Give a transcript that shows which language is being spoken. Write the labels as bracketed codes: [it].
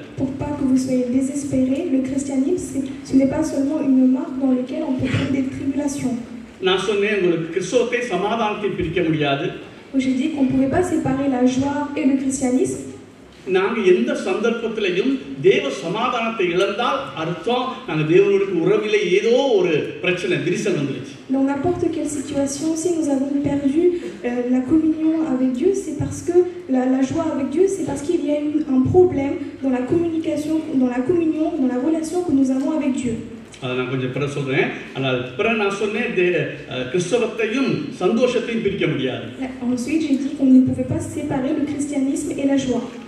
[fr] Pour pas que vous soyez désespérés, le christianisme ce n'est pas seulement une marque dans laquelle on peut trouver des tribulations. [ta] நான் சொன்னேன், உங்களுக்கு கிறிஸ்தவத்தை சமாதானத்தை பிரிக்க முடியாது. [fr] J'ai dit qu'on pouvait pas séparer la joie et le christianisme. [ta] நாங்க எந்த சந்தர்ப்பத்திலையும் தேவ சமாதானத்தை இழந்தால் அர்த்தம் நாங்க தேவனோடு உறவிலே ஏதோ ஒரு பிரச்சனை விரிசல் வந்துருச்சு. [fr] Dans n'importe quelle situation, si nous avons perdu la communion avec Dieu, c'est parce que la joie avec Dieu, c'est parce qu'il y a eu un problème dans la communication, dans la communion, dans la relation que nous avons avec Dieu. [ta] அதை நான் கொஞ்சம் பிற சொல்றேன். ஆனால் பிற நான் சொன்னேன், கிறிஸ்தவத்தையும் சந்தோஷத்தையும் பிரிக்க முடியாது. [fr] Ensuite, j'ai dit qu'on ne pouvait pas séparer le christianisme et la joie.